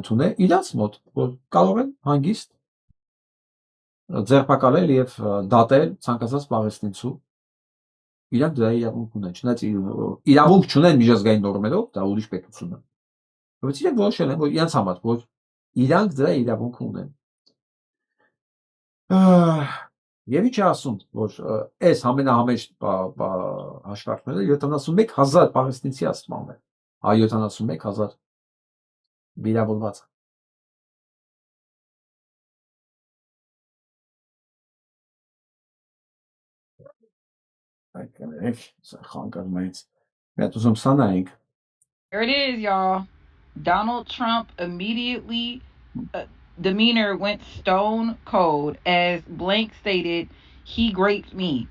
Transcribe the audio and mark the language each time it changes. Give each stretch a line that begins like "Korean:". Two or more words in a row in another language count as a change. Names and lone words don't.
Armenian: ընդունել, իրաց մոտ, որ կարող են հանգիստ ձերբակալել եւ դատել ցանկացած պաղեստինցու, իրանք դրա իրավունք ունեն, չնայած իրավունք չունեն միջազգային նորմերով, դա ուրիշ պետություն է։ Բայց իրենք որոշել են, որ իրենց համար, որ իրանք դրա իրավունք ունեն։ Եվ ինչ ասում, որ այս ամենահամեջ հաշվարկները 71,000 պաղեստինցի ասում են, 71,000 վիրավորված։
English: There it is, y'all. Donald Trump immediately demeanor went stone cold as Blank stated he raped me.